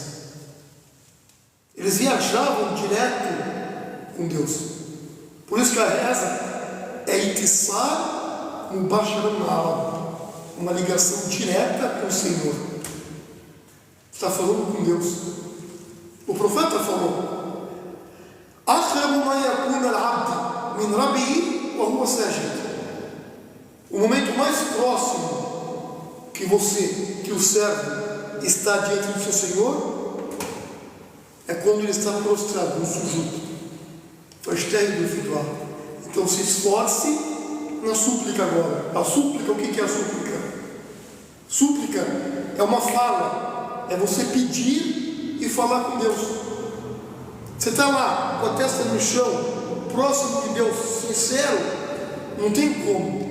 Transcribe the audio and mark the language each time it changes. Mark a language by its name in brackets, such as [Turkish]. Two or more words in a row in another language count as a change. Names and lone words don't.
[Portuguese] Eles viajavam direto com Deus. Por isso que a reza é [Arabic] اتصال مباشر مع, [Portuguese] uma ligação direta com o Senhor. Está falando com Deus. O profeta falou: [Arabic] "أقرب ما يكون العبد من ربه وهو ساجد." [Portuguese] O momento mais próximo que o servo está diante do seu Senhor é quando ele está prostrado no sujudo. [Arabic] فاجتهدوا في الدعاء. [Portuguese] Então se esforce na súplica agora. A súplica, o que é a súplica? Súplica é uma fala, é você pedir e falar com Deus. Você está lá com a testa no chão, próximo de Deus, sincero, não tem como.